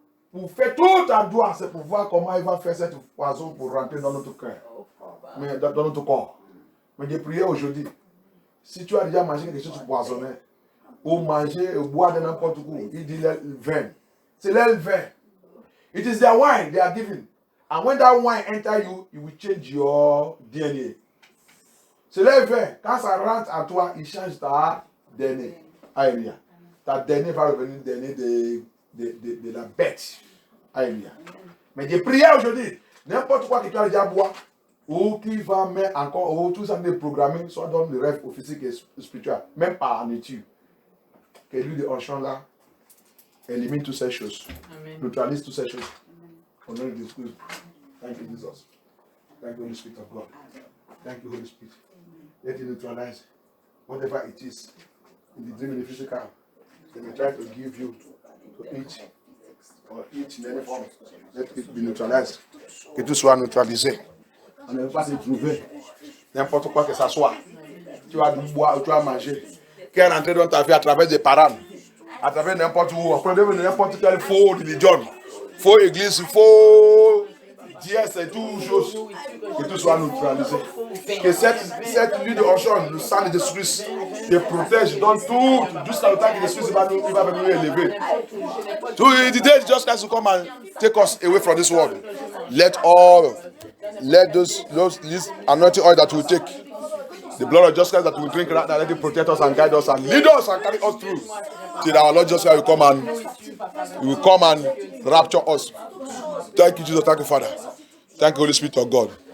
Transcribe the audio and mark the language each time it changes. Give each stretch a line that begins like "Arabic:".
French: Pour faire tout en toi, c'est pour voir comment il va faire cette poison pour rentrer dans notre cœur. Mais dans notre corps. Mais j'ai prié aujourd'hui. Si tu as déjà mangé quelque chose de poisonné, ou manger, ou boire de n'importe quoi, il dit le vin. C'est le vin.
English: It is their wine they are giving. And when that wine enter you, it will change your DNA.
French: C'est le vin. Quand ça rentre en toi, il change ta DNA. Alléluia. Ta DNA va revenir DNA de la bête. Alléluia. Mais j'ai prié aujourd'hui. N'importe quoi que tu as déjà boire, ou qui va mettre encore, ou tout ça de programmer, soit dans le rêve physique et spirituel, même par nature. Que lui de Auchan là, élimine toutes ces choses. Amen. Neutralise toutes ces choses. Au nom de Jésus.
English: Thank you, Jesus. Thank you, Holy Spirit of God. Thank you, Holy Spirit. Let it neutralize whatever it is in the dream and the physical. They may try to give you to eat or eat in any form. Let it be neutralized.
French: Que tout soit neutralisé. On ne veut pas se trouver n'importe quoi que ça soit. Tu vas boire ou tu vas manger. Qui est rentré dans ta vie à travers des parents, à travers n'importe où, à travers n'importe quelle faux religion, faux église, faux dièse et tout chose, que tout soit neutralisé. Que cette huile de Auchan, le sang de Jésus-Christ, te protège dans tout, jusqu'à le temps que Jésus va venir élever.
English: The day Jesus Christ will come and take us away from this world. Let this anointing oil that we take, the blood of Jesus Christ that we drink right now, let it protect us and guide us and lead us and carry us through till our Lord Jesus Christ will come and rapture us. Thank you, Jesus. Thank you, Father. Thank you, Holy Spirit of God.